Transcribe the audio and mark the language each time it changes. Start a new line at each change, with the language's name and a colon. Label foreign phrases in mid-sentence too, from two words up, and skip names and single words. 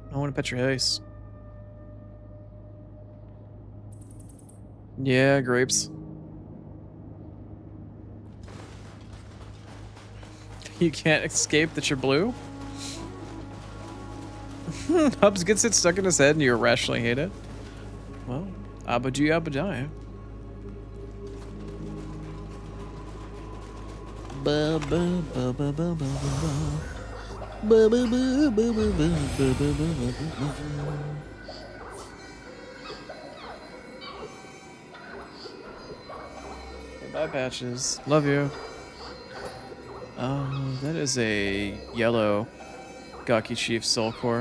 English: I want to pet your face. Yeah, grapes. You can't escape that you're blue? Hubs gets it stuck in his head and you irrationally hate it? Well, abadi abadai. Ba ba ba ba ba ba ba. Ba ba ba ba ba ba ba ba. Bye, Patches. Love you. That is a yellow Gaki Chief Soul Core.